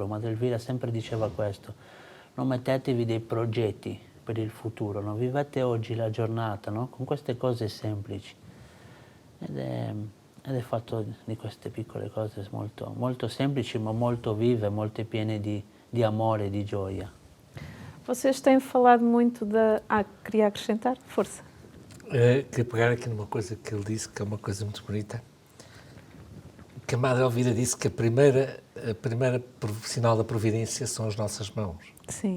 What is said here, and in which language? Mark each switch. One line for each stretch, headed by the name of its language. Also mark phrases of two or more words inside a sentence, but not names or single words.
Italian: Madre Elvira sempre diceva questo: non mettetevi dei progetti per il futuro, no? Vivete oggi la giornata, no? Con queste cose semplici. Ed è fatto di queste piccole cose molto, molto semplici, ma molto vive, molto piene di amore e di gioia.
Portuguese: Vocês têm falado muito da... queria acrescentar? Força. Queria pegar aqui numa coisa que ele disse, que é uma coisa muito bonita. Que a Madre Elvira disse que a primeira sinal da providência são as nossas mãos. Sim.